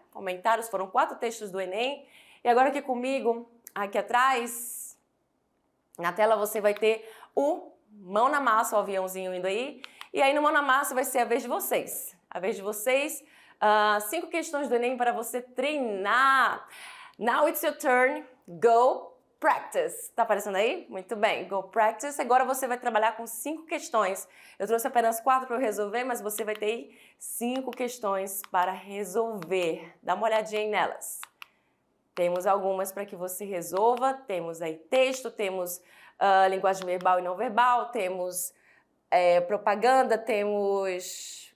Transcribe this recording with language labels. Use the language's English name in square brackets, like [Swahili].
[Portuguese] Comentários, foram 4 textos do Enem. E agora aqui comigo, aqui atrás, na tela você vai ter o mão na massa, o aviãozinho indo aí. E aí no mão na massa vai ser a vez de vocês. A vez de vocês, 5 questões do Enem para você treinar. [English] Now it's your turn, go practice. [Portuguese] Tá aparecendo aí? Muito bem, [English] go practice. [Portuguese] Agora você vai trabalhar com 5 questões. Eu trouxe apenas 4 para eu resolver, mas você vai ter aí 5 questões para resolver. Dá uma olhadinha aí nelas. Temos algumas para que você resolva. Temos aí texto, temos linguagem verbal e não verbal, temos propaganda, temos...